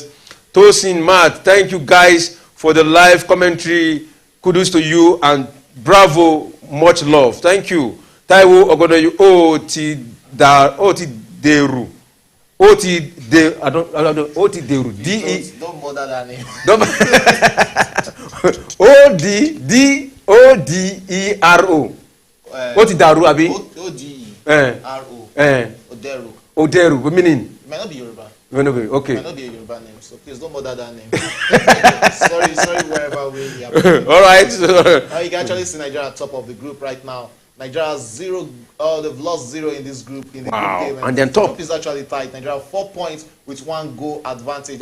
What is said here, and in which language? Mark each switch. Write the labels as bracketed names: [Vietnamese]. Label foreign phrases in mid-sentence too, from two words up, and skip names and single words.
[English] Tosin Matt, thank you guys for the live commentary. Kudos to you and bravo, much love. Thank you. Taiwo Ogodoyu Deru. Don't bother that name. Oderu. Otidaru abi? Oderu. Oderu. What meaning? It might not be Yoruba. Okay. It might not be a Yoruba name, so please don't bother that name. sorry, wherever we are. All right. You can actually see Nigeria at top of the group right now. Nigeria has 0. They've lost 0 in this group in the group game. And then top. The group is actually tight. Nigeria 4 points with 1 goal advantage.